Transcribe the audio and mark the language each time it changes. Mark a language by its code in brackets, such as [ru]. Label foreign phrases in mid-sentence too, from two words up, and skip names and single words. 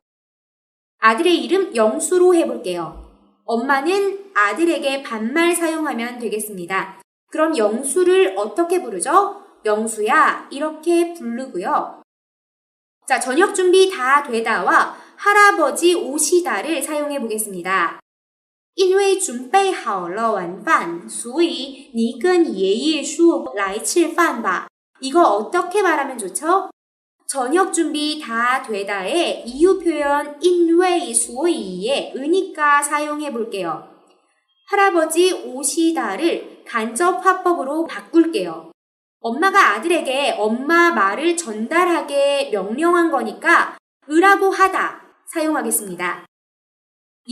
[ko] 아들의 이름 영수로 해볼게요. 엄마는 아들에게 반말 사용하면 되겠습니다. 그럼 영수를 어떻게 부르죠? 영수야 이렇게 부르고요. 자, 저녁 준비 다 되다와 할아버지 오시다를 사용해 보겠습니다. [zh] 因为准备好了晚饭所以你跟爷爷说来吃饭吧 [ko] 이거 어떻게 말하면 좋죠? 저녁 준비 다 되다에 이유 표현 [zh] 因为所以 [ko] 에 으니까 사용해 볼게요. 할아버지 오시다를 간접 화법으로 바꿀게요. 엄마가 아들에게 엄마 말을 전달하게 명령한 거니까 으라고 하다 사용하겠습니다.